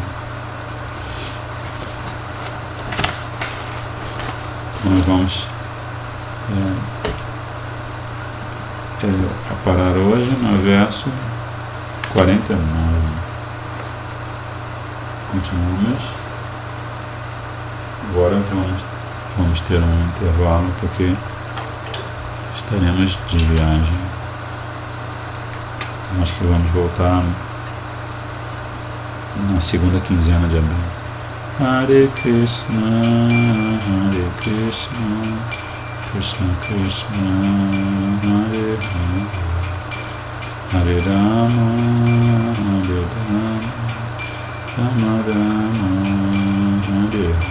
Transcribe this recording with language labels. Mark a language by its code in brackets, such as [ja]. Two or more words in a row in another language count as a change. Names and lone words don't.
[pt] Nós vamos A parar hoje no verso 49. Continuamos. Agora vamos ter um intervalo porque estaremos de viagem. Acho que vamos voltar na segunda quinzena de abril. [sa] हरे कृष्ण, कृष्ण कृष्ण, हरे हरे, हरे राम, राम राम, हरे हरे.